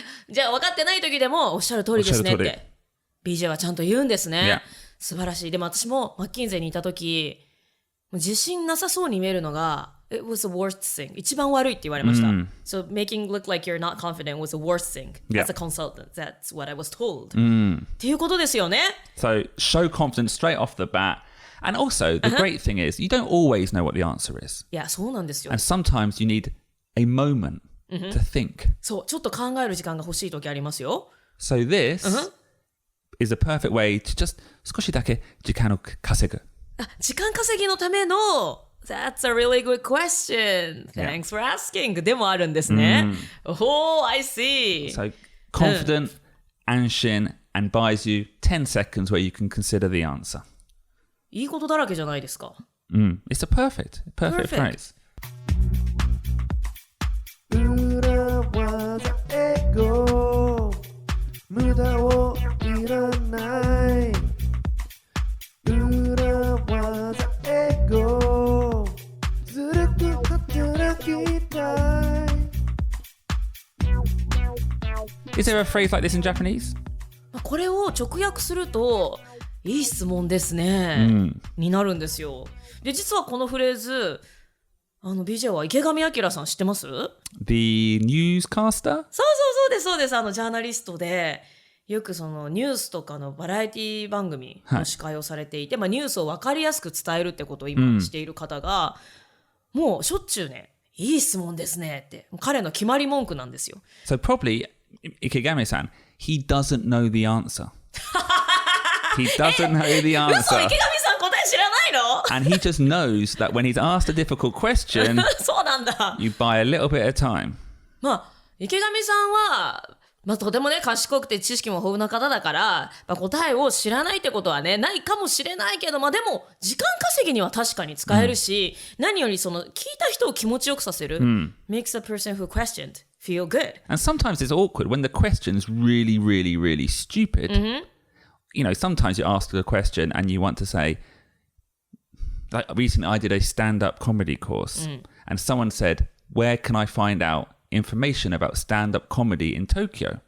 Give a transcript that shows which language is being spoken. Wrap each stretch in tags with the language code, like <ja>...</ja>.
<ja>じゃあ分かってない時でもおっしゃる通りですねって BJ はちゃんと言うんですね。素晴らしい。でも私もマッキンゼにいた時、自信なさそうに見えるのが</ja> <en>It was the worst thing.</en> <ja>一番悪いって言われました。</ja> <en>So making look like you're not confident was the worst thing. As a consultant, that's what I was told.</en> <ja>っていうことですよね。</ja> <en>So show confidence straight off the bat. And also, the great thing is, you don't always know what the answer is.</en> <ja>いや、そうなんですよ。</ja> <en>And sometimes you need a moment to think.</en> <ja>そう、ちょっと考える時間が欲しい時ありますよ。</ja> <en>So this is a perfect way to just</en> <ja>少しだけ時間を稼ぐ。時間稼ぎのための</ja> <en>That's a really good question. Thanks for asking.</en> <ja>でもあるんですね。</ja> <en>Oh, I see. So confident, anshin, and buys you 10 seconds where you can consider the answer.</en> <ja>いいことだらけじゃないですか。</ja> <en>It's a perfect phrase.</en> <ja>裏技英語無駄をいらない裏技英語ずるく働きたい</ja> <en>Is there a phrase like this in Japanese?</en> <ja>これを直訳するといい質問ですね、になるんですよ。で実はこのフレーズ BJ は池上彰さん知ってます？</ja> <en>The newscaster?</en> <ja>そうです。ジャーナリストで、よくそのニュースとかのバラエティ番組の司会をされていて、ニュースを分かりやすく伝えるってことを今している方が、もうしょっちゅうね、いい質問ですねって、彼の決まり文句なんですよ。</ja> <en>So probably, Ikegami-san, he doesn't know the answer. He doesn't know the</en> <ja>嘘、</ja> <en>answer.</en> <ja>池上さん答え知らないの？</ja> <en>And he just knows that when he's asked a difficult question,</en> <ja>そうなんだ。</ja> <en>you buy a little bit of time.</en> <ja>池上さんは、とてもね、賢くて知識も豊富な方だから、答えを知らないってことはね、ないかもしれないけど、でも、時間稼ぎには確かに使えるし、何よりその、聞いた人を気持ちよくさせる。</ja> <en>makes the person who questioned feel good. And sometimes it's awkward when the question's really, really, really stupid. You know, sometimes you ask a question and you want to say, like recently I did a stand-up comedy course and someone said, where can I find out information about stand-up comedy in Tokyo?</en>